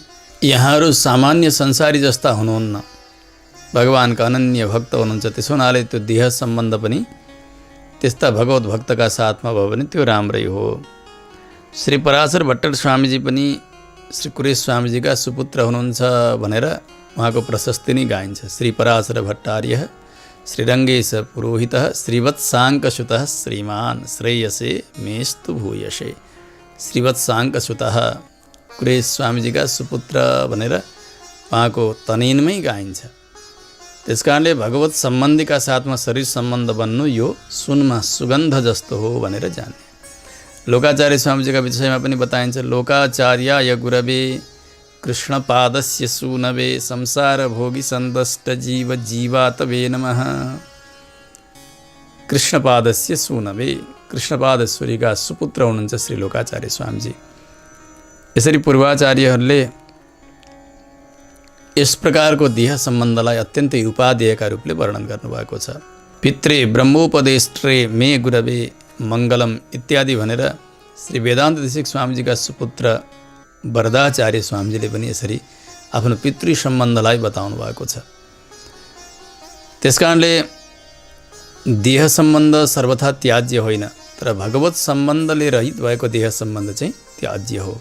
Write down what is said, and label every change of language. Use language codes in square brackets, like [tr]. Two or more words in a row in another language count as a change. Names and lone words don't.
[ne] यहाँहरू सामान्य संसारी जस्ता हुनुहुन्न, भगवानका अनन्य भक्त हुनुहुन्छ। त्यसो हुनाले त्यो देह सम्बन्ध पनि त्यस्ता भगवत भक्तका साथमा भयो भने त्यो राम्रै हो। श्री पराशर भट्टर स्वामीजी पनि श्री कुरेश स्वामीजीका सुपुत्र हुनुहुन्छ भनेर उहाँको प्रशस्ति नै गाइन्छ। [sa] श्री पराशर भट्टार्य श्रीरङ्गेश पुरोहित श्रीवत्साङ्कसुत श्रीमान श्रेयसे मेस्तु भूयसे। [ne] श्रीवत्साङ्कसुत कुरेश स्वामीजीका सुपुत्र भनेर उहाँको तनेनमै गाइन्छ। त्यस कारणले भगवत सम्बन्धीका साथमा शरीर सम्बन्ध बन्नु यो सुनमा सुगन्ध जस्तो हो भनेर जान्ने। लोकाचार्य स्वामीजीका विषयमा पनि बताइन्छ। [sa] लोकाचार्याय गुरवे कृष्णपादस्य सूनवे संसार भोगी सन्दष्ट जीव जीवातवे नमः। कृष्णपादस्य सूनवे, [ne] कृष्णपादेश्वरीका सुपुत्र हुनुहुन्छ श्री लोकाचार्य स्वामीजी। यसरी पूर्वाचार्यहरूले यस प्रकारको देह सम्बन्धलाई अत्यन्तै उपादेयका रूपले वर्णन गर्नुभएको छ। [sa] पित्रे ब्रह्मोपदेष्ट्रे मे गुरवे मङ्गलम [ne] इत्यादि भनेर श्री वेदान्त देशिक स्वामीजीका सुपुत्र वरदाचार्य स्वामीजीले पनि यसरी आफ्नो पितृ सम्बन्धलाई बताउनु भएको छ। त्यसकारणले देह सम्बन्ध सर्वथा त्याज्य होइन, तर भगवत सम्बन्धले रहित भएको देह सम्बन्ध चाहिँ त्याज्य हो।